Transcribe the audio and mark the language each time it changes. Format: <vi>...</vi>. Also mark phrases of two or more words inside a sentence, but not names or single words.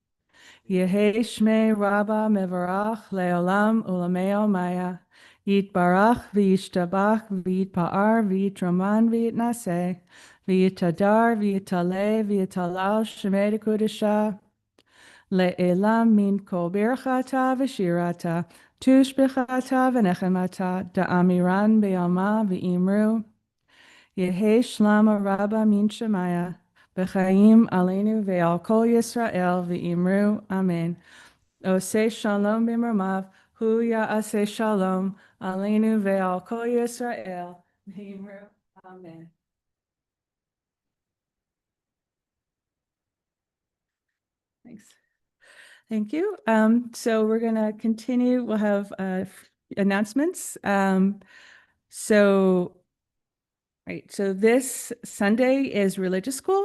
<arc>Yehei Shmei Rabba Mevarach Leolam Ulameo Maya, Yitbarach V'yishtabach V'yitpa'ar V'yitraman V'yitnaseh, V'yitadar V'yitaleh V'yitalal Shemei Kodesha, Le'elam Min Kol Birchata V'shirata, Tushbechata V'nechemata, Da'amiran Be'alma V'imru, Yehei Shlama Rabba Min Shemaya, B'chaim Aleinu Ve'al Kol Yisrael V'imru, Amen. Oseh Shalom B'mramav, Hu Ya'aseh Shalom, Aleinu Ve'al Kol Yisrael V'imru, Amen.</arc> <en>Thanks. Thank you. So we're going to continue. We'll have announcements. So this Sunday is religious school.</en>